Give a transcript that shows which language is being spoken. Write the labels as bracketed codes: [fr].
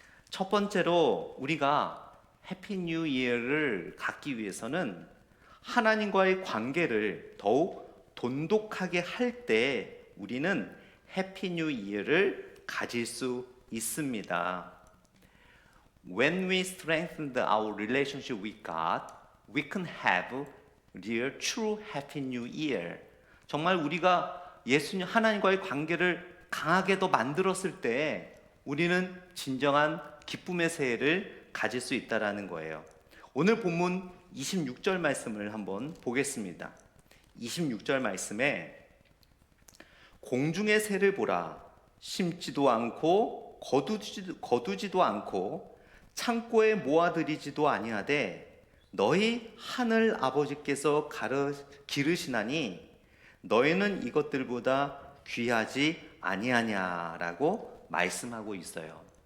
[ko] 첫 번째로 우리가 해피 뉴 이어를 갖기 위해서는 하나님과의 관계를 더욱 돈독하게 할 때 우리는 해피 뉴 이어를 가질 수 있습니다. [en] When we strengthen our relationship with God, we can have real, true happy new year. [ko] 정말 우리가 예수님 하나님과의 관계를 강하게 더 만들었을 때 우리는 진정한 기쁨의 새해를 가질 수 있다라는 거예요. 오늘 본문 26절 말씀을 한번 보겠습니다. 26절 말씀에 공중의 새를 보라, 심지도 않고 거두지도 않고 창고에 모아들이지도 아니하되 너희 하늘 아버지께서 기르시나니 너희는 이것들보다 귀하지 아니하냐라고 말씀하고 있어요.